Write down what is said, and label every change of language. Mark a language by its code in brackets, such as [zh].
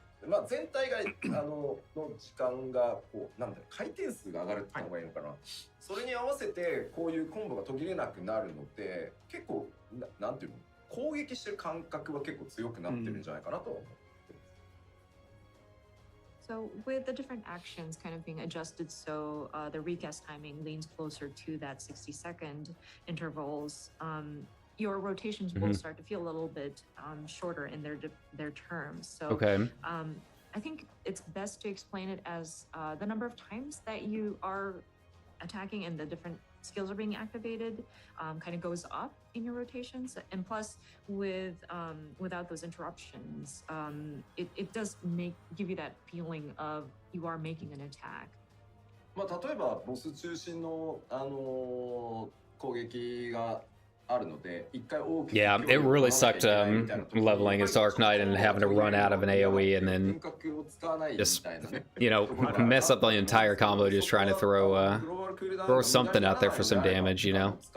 [ja] まあ全体がの時間がこうなんだろう回転数が上がるって言った方がいいのかな。それに合わせてこういうコンボが途切れなくなるので結構なんていうの攻撃してる感覚は結構強くなってるんじゃないかなと思う。 [en] So with the different actions kind of being adjusted so the recast timing leans closer to that 60-second intervals, your rotations will start to feel a little bit shorter in their terms. So Okay. I think it's best to explain it as the number of times that you are attacking and the different skills are being activated kind of goes up in your rotations. And plus, with without those interruptions, it does give you that feeling of you are making an attack. [ja] まあ例えばボス中心の攻撃が [en] Yeah, it really sucked leveling as Dark Knight and having to run out of an AoE and then just, you know, mess up the entire combo just trying to throw something out there for some damage, you know?